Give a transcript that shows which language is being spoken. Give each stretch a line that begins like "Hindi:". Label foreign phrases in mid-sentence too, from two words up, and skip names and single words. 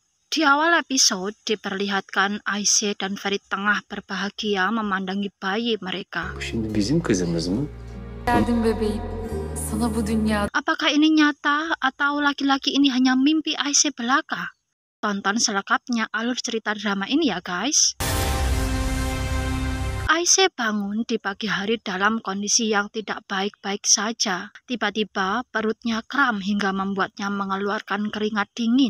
Indonesian: Di awal episode diperlihatkan Ayşe dan Ferit tengah berbahagia memandangi bayi mereka.
Turkish: Bu şimdi bizim kızımız mı? Geldim bebeğim. Sana bu dünyada
Indonesian: Apakah ini nyata atau laki-laki ini hanya mimpi Ayşe belaka? Tonton selengkapnya alur cerita drama ini ya guys. Ayşe bangun di pagi hari dalam kondisi yang tidak baik-baik saja. Tiba-tiba perutnya kram hingga membuatnya mengeluarkan keringat dingin.